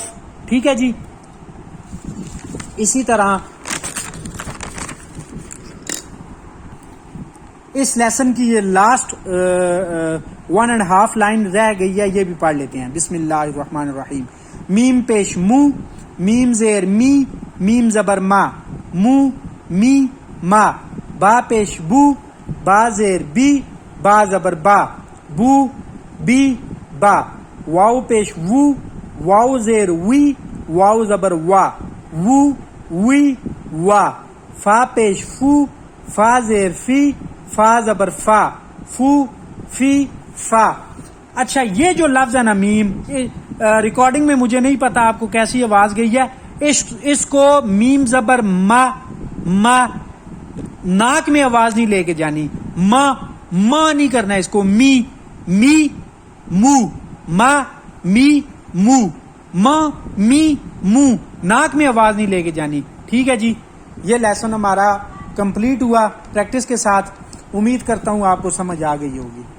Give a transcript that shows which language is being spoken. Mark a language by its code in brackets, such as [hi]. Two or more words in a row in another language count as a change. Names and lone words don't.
[ur] ٹھیک ہے جی. اسی طرح اس لیسن کی یہ لاسٹ 1.5 لائن رہ گئی ہے، یہ بھی پڑھ لیتے ہیں. [ar] بسم اللہ الرحمن الرحیم. [ur] میم پیش مو، میم زیر می، میم زبر ما، مو می ما. با پیش بو، با زیر بی، با زبر با، بو بی با. واو پیش وو، واو زیر وی، واو زبر وا، وو وی وا. فا پیش فو، فا زیر فی، فا زبر فا، فو فی فا. اچھا یہ جو لفظ ہے نا میم، ریکارڈنگ میں مجھے نہیں پتا آپ کو کیسی آواز گئی ہے. اس کو میم زبر ما، ما ناک میں آواز نہیں لے کے جانی، ما نہیں کرنا اس کو. می می مو، ما می مو، ما می مو، ناک میں آواز نہیں لے کے جانی. ٹھیک ہے جی. یہ لیسن ہمارا کمپلیٹ ہوا پریکٹس کے ساتھ. امید کرتا ہوں آپ کو سمجھ آ گئی ہوگی.